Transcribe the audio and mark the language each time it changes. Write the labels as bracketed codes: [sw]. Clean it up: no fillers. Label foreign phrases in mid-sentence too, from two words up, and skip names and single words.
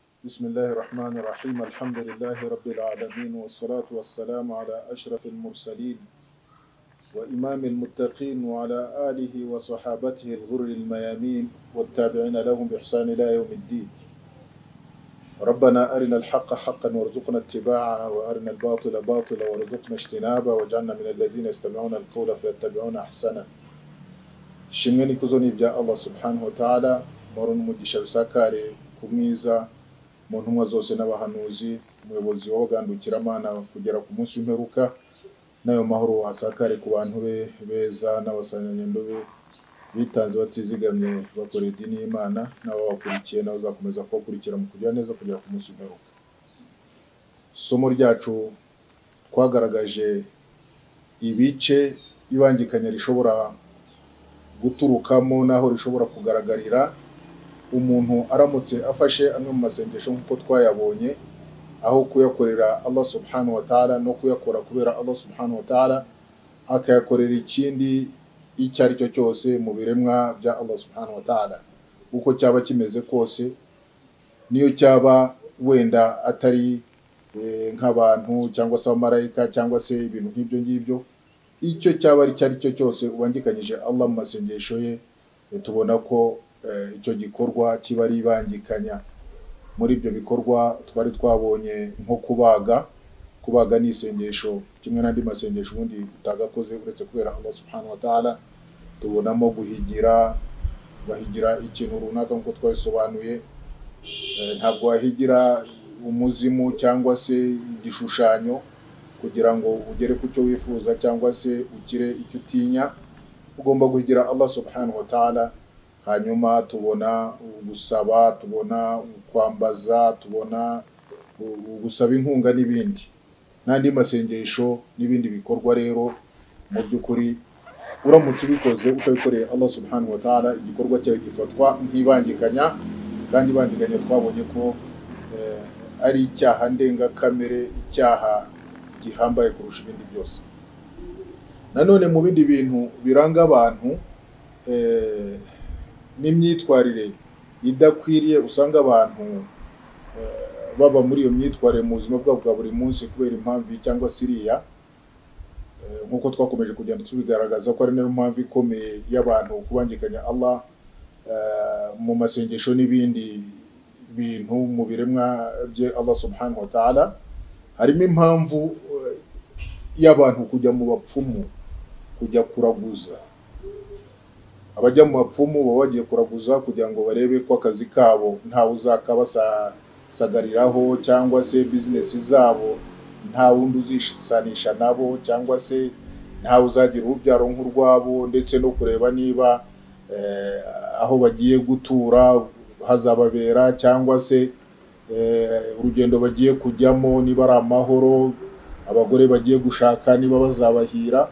[ar] بسم الله الرحمن الرحيم الحمد لله رب العالمين والصلاة والسلام على أشرف المرسلين وإمام المتقين وعلى آله وصحابته الغر الميامين والتابعين لهم بإحسان إلى يوم الدين. ربنا أرنا الحق حقا وارزقنا اتباعه وأرنا الباطل باطلا وارزقنا اجتنابه واجعلنا من الذين يستمعون القول فيتبعون أحسنه. [rw] Shimwe n'ikuzo ni ibya [ar] الله سبحانه وتعالى, [rw] moro n'umugisha bisakare kumwiza mu ntumwa zose n'abahanuzi, umuyobozi w'abagandukira Imana kugera ku munsi w'imperuka, nayo mahoro asakare ku bantu be beza n'abasanyanyendo be bitanze batizigamye bakorera idini y'Imana n'ababakurikiye nabo zakomeza kubakurikira mu kugira neza kugera ku munsi w'imperuka. Somo ryacu twagaragaje ibice ibangikanya rishobora guturukamo naho rishobora kugaragarira umuntu aramutse afashe amwe mu masengesho nk'uko twayabonye, aho kuyakorera [ar] الله سبحانه وتعالى [rw] no kuyakora kubera [ar] الله سبحانه وتعالى, [rw] akayakorera ikindi icyo ari cyo cyose mu biremwa bya [ar] الله سبحانه وتعالى, [rw] uko cyaba kimeze kose, niyo cyaba wenda atari nk'abantu cyangwa se abamarayika cyangwa se ibintu nk'ibyo ngibyo, icyo cyaba ari cyo cyose ubangikanyije Allah mu masengesho ye, tubona ko icyo gikorwa kiba ari ibangikanya. Muri ibyo bikorwa twari twabonye nko kubaga ni isengesho kimwe n'andi masengesho ubundi utagakoze uretse kubera [ar] الله سبحانه وتعالى. [rw] Tubonamo bahigira ikintu runaka nk'uko twabisobanuye, ntabwo wahigira umuzimu cyangwa se igishushanyo kugira ngo ugere ku cyo wifuza cyangwa se ukire icyo utinya, ugomba kugira [ar] الله سبحانه وتعالى. [rw] Hanyuma tubona gusaba, tubona kwambaza, tubona gusaba inkunga n'andi masengesho n'ibindi bikorwa. Rero mu by'ukuri uramutse ubikoze utabikoreye [ar] الله سبحانه وتعالى, [rw] igikorwa cyawe gifatwa nk'ibangikanya, kandi ibangikanya twabonye ko ari icyaha ndengakamere, icyaha gihambaye kurusha ibindi byose. Nanone mu bindi bintu biranga abantu n'imyitwarire idakwiriye, usanga abantu baba muri iyo myitwarire mu buzima bwabo bwa buri munsi kubera impamvu cyangwa siriya, nk'uko twakomeje kugenda tubigaragaza ko ari nayo mpamvu ikomeye y'abantu kubangikanya Allah mu masengesho n'ibindi bintu mu biremwa bye [ar] الله سبحانه وتعالى. [rw] Harimo impamvu y'abantu kujya mu bapfumu, kujya kuraguza. Abajya mu bapfumu baba bagiye kuraguza kugira ngo barebe ko akazi kabo ntawe uzakabasagariraho, cyangwa se bizinesi zabo nta wundi uzishanisha nabo, cyangwa se ntawe uzagira urubyaro nk'urwabo, ndetse no kureba niba aho bagiye gutura hazababera, cyangwa se urugendo bagiye kujyamo niba ari amahoro, abagore bagiye gushaka niba bazabahira.